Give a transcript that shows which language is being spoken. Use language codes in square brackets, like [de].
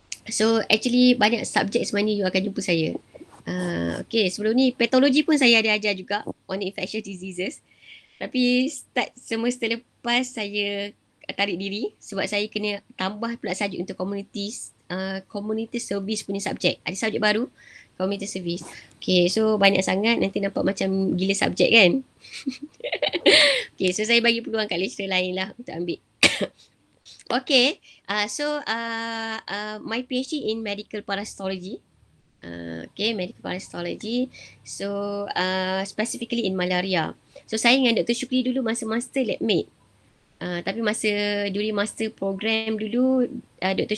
[en] So actually [ms] banyak subjek sebenarnya you akan jumpa saya. Okay, sebelum ni patologi pun saya ada ajar juga [en] on infectious diseases. [ms] Tapi start semester lepas saya tarik diri sebab saya kena tambah pula sahaja untuk community service punya subjek. Ada subjek baru, community service. Okay, so banyak sangat nanti nampak macam gila subjek kan. Okay, so saya bagi peluang kat lecturer lain lah untuk ambil. [en] Okay, so my PhD in medical parasitology. Okay, medical parasitology. So specifically in malaria. So [ms] saya dengan [en] Dr. [ms] Syukri dulu masa master lab mate. Tapi masa [en] during master program [ms] dulu Dr.